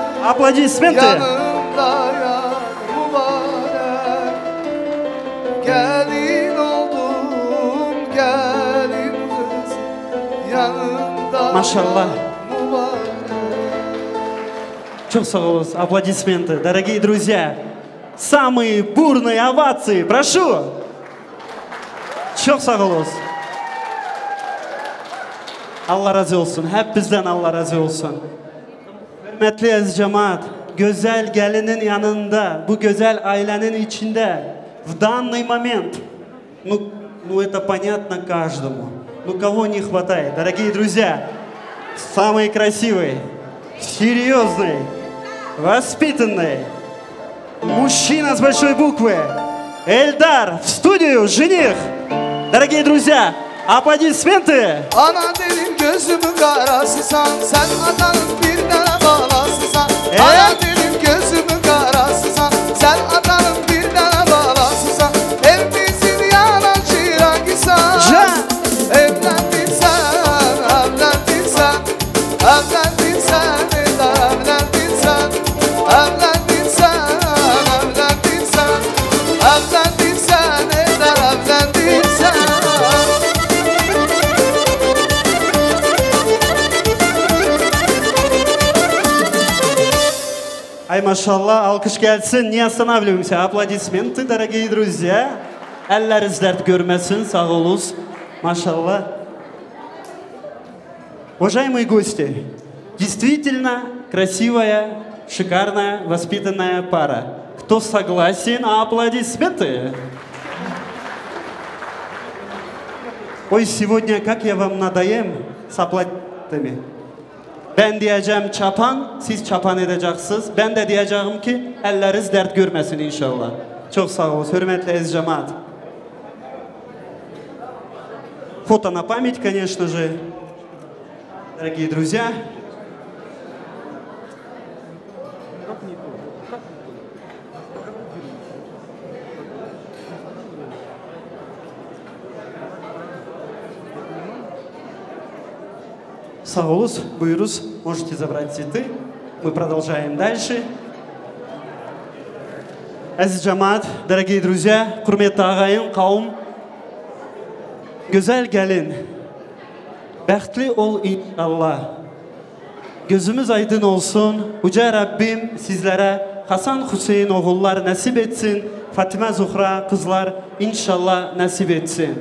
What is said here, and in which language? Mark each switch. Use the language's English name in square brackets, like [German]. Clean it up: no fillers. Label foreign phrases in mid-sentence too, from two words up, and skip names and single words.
[Russian] Аплодисменты. [Turkish] Yanımda yar mübarek. Gelin oldum, gelin kız. Yanımda Maşallah. mübarek. Çok sağ olun. [Russian] Аплодисменты. Дорогие друзья, самые бурные овации. Прошу. [Turkish] Çok sağ olun. Allah razı olsun. Hep bizden Allah razı olsun. Hürmetli aziz cemaat, güzel gelinin yanında, bu güzel ailenin içinde, [Russian] в данный момент, ну это понятно каждому, ну кого не хватает, дорогие друзья, самый красивый, серьезный, воспитанный, мужчина с большой буквы, Эльдар в студию, жених, дорогие друзья, aplodismenты. [Turkish] Ana derim gözümün karasısan, sen atanın bir tane balasısan. Ana derim gözümün karasısan, sen atanın bir tane balasısan. Evimizin yanan çırakısan. Evlendin sen, evlendin sen, evlendin sen, evlendin sen, evlendin sen, evlendin sen, evlendin sen, evlendin sen. Ay, maşallah, alkış gelsin. [Russian] Не останавливаемся. Аплодисменты, дорогие друзья. [Turkish] Elleriniz dert görmesin, sağ olunuz. Машалла. [Russian] Уважаемые гости, действительно красивая, шикарная, воспитанная пара. Кто согласен, аплодисменты. Ой, сегодня как я вам надоем с аплодисментами. [Turkish] Ben diyeceğim çapan, siz çapan edeceksiniz. Ben de diyeceğim ki elleriniz dert görmesin inşallah. Çok sağ olun, hürmetli aziz cemaat. [Russian] Фото на память, конечно же, дорогие друзья. Саулус, Буйрус, можете забрать цветы. Мы продолжаем дальше. [Turkish] Aziz cemaat, [Russian] дорогие друзья, [Turkish] hürmetli ağayın, kavm, güzel gelin, bəxtli ol inşallah. Gözümüz aydın olsun. Uca Rabbim sizlere Hasan Hüseyin oğullar nasip etsin. Fatime Zuhra kızlar inşallah nasip etsin.